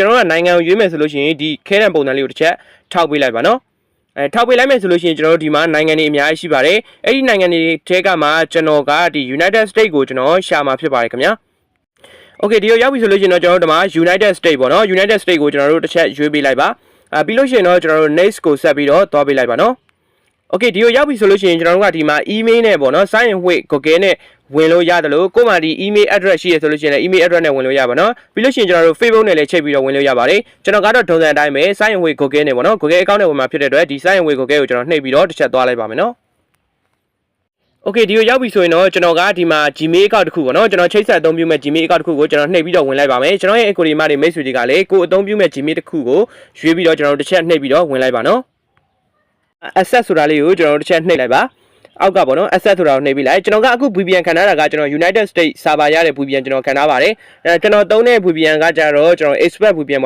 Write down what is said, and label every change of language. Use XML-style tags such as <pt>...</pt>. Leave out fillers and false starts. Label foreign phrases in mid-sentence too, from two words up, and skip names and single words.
<my>တော်တို့ကနိုင်ငံကိုရွေးမယ်ဆိုလို့ရှိရင်ဒီခဲတံပုံစံလေးကိုတစ်ချက်ထောက်ပေးလိုက်ပါနော်ထောက်ပေးလိုက်မယ်ဆိုလို့ရှိရင်ကျွန်တော်တို့ဒီမှာနိုင်ငံတွေအများကြီးရှိပါတယ်အဲ့ဒီနိုင်ငံတွေထဲကမှကျွန်တော်ကဒီ United States ကိုကျွန်တော်ရှာမှာဖြစ်ပါတယ်ခင်ဗျာOkay ဒီကိုရောက်ပြီဆိုလို့ရှိရင်တော့ကျွန်တော်တို့ဒီမှာ United States ပေါ့နော် United States ကိုကျွန်တော်တို့တစ်ချက်ရွေးပေးလိုက်ပါပြီးလို့ရှိရင်တော့ကျွန်တော်တို့ next ကိုဆက်ပြီးတော့သွားပေးလိုက်ပါနော်Okay ဒီကိုရောက်ပြီဆိုလို့ရှိရင်ကျွန်တော်တို့ကဒီမှာ email နဲ့ပေါ့နော်</my> <en>sign in with Google</en> <my>နဲ့ဝင်လို့ရတယ်လို့ကို့မှာဒီ</my> <en>email address</en> <my>ရှိရဆိုလို့ရှိရင်လည်း</my> <en>email address</en> <my>နဲ့ဝင်လို့ရပါနော်ပြီးလို့ရှိရင်ကျွန်တော်တို့ Facebook နဲ့လည်းချိန်ပြီးတော့ဝင်လို့ရပါတယ်ကျွန်တော်ကတော့ထုံစံအတိုင်းပဲ</my> <en>sign in with Google</en> <my>နဲ့ပေါ့နော် Google account နဲ့ဝင်မှာဖြစ်တဲ့အတွက်ဒီ</my> <en>sign in with Google</en> <my>ကိုကျွန်တော်နှိပ်ပြီးတော့တစ်ချက်သွားလိုက်ပါမယ်နော် Okay ဒီကိုရောက်ပြီဆိုရင်တော့ကျွန်တော်ကဒီမှာ Gmail account တစ်ခုပေါ့နော်ကျွန်တော်ချိတ်ဆက်အသုံးပြုမဲ့ Gmail account တစ်ခုကိုကျွန်တော်နှိပ်ပြီးတော့ဝင်လိုက်ပါမယ်ကျွန်တော်ရဲ့ equity မှာတွေမိတ်ဆွေတွေကလည်းကိုအသုံးပြုမဲ့ Gmail တစ်ခုကိုရွေးပြီးတော့ကျွန်တော်တို့တစ်ချက်နှိပ်ပြီးတော့ဝင်လိုက်ပါနော် access ဆိုတာလေးကိုကျွန်တော်တို့တစ်ချက်နှိပ်လိုက်ပါအောက်ကပေါ့နော် access ဆိုတာကိုနှိပ်ပြီးလိုက်ကျွန်တော်ကအခု VPN ခံထားတာကကျွန်တော် United States server ရတဲ့ VPN ကျွန်တော်ခံထားပါတယ်ကျွန်တော်သုံးတဲ့ VPN ကကြတော့ကျွန်တော် Express VPN</my>